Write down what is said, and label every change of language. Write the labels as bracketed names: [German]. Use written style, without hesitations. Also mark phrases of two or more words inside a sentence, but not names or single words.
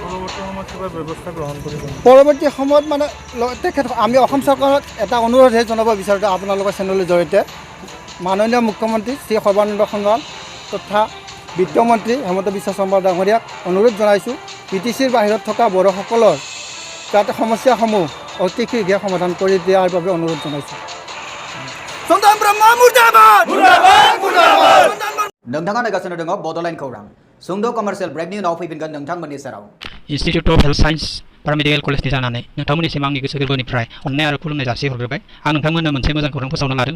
[Assamese] পৰৱৰ্তী সময়ত মানে তেখেত আমি অসম চৰকাৰক এটা অনুৰোধহে জনাব বিচাৰোঁ আপোনালোকৰ চেনেলৰ জৰিয়তে। মাননীয় মুখ্যমন্ত্ৰী শ্ৰী সৰ্বানন্দ সোণোৱাল তথা বিত্তমন্ত্ৰী হেমন্ত বিশ্ব শৰ্মা ডাঙৰীয়াক অনুৰোধ জনাইছোঁ BTCৰ বাহিৰত থকা বড়োসকলৰ যাতে সমস্যাসমূহ অতি শীঘ্ৰে সমাধান কৰি দিয়াৰ বাবে অনুৰোধ জনাইছোঁ। [Bodo] नोंथाङा नायगासिनो दङ बड'लेण्ड खौरां। सुंद' कमार्शियेल ब्रेकनि उनाव फैफिनगोन नोंथांमोननि सेराव। इन्स्टिट्यूट अफ हेल्थ साइन्स पारामेडिकेल कलेजनि जानानै नोंथांमोननिसिम आंनि गोसो गोरबोनिफ्राय अननाय आरो खुलुमनाय जासिहरग्रोबाय। आं नोंथांमोननो मोनसे मोजां खौरां फोसावनो लादों।